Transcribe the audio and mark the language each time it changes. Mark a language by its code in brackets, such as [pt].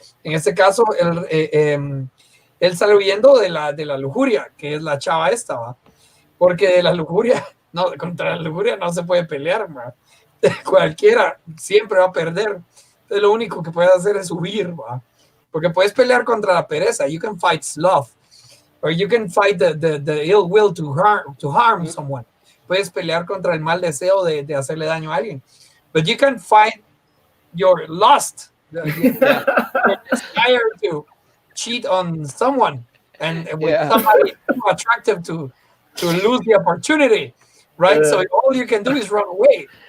[es] En este caso, él sale huyendo de la lujuria, que es la chava esta, ¿va? Porque de la lujuria, no, contra la lujuria no se puede pelear, ¿va? Cualquiera siempre va a perder. Entonces, lo único que puedes hacer es huir, ¿va? Porque puedes pelear contra la pereza. [en] You can fight sloth, or you can fight the ill will to harm someone. [es] Puedes pelear contra el mal deseo de hacerle daño a alguien. [en] But you can fight your lust, your desire to cheat on someone, and with somebody too attractive to lose the opportunity, right? So all you can do is run away.